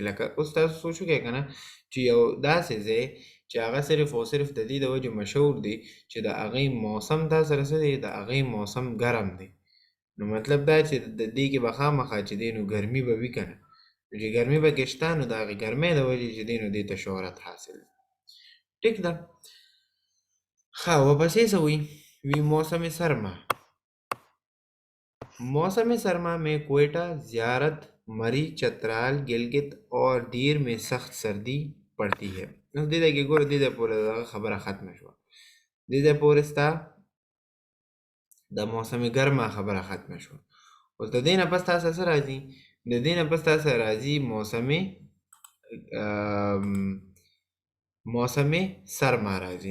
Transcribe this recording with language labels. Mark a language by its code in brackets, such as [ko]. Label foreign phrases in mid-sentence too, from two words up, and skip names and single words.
[ps] لکه اوس تاسو سوچ وکړئ که نه چې یو داسې ځای چې هغه صرف او صرف د دې د وجې مشهور دی چې د هغې موسم تا سره څه دی، د هغې موسم ګرم دی. نو مطلب دا چې د دې کې به خامخا چې دی نو ګرمي به وي که نه. نو چې ګرمي پکې شته نو د هغې ګرمۍ د وجې چې دی نو دې ته شهرت حاصل دی. ٹھیک ده. ښه ورپسې څه وی موسم سرما. [ur] موسم سرما میں کوئٹہ، زیارت، مری، چترال، گلگت اور دیر میں سخت سردی پڑتی ہے. [ps] نو دې ځای کې ګوره دې ځای پورې دغه خبره ختمه شوه. دې ځای پورې ستا د موسم ګرمه خبره ختمه شوه. اوس د دې نه پس تاسو څه راځي؟ د دې نه پس تاسو راځي موسم سرما راځي.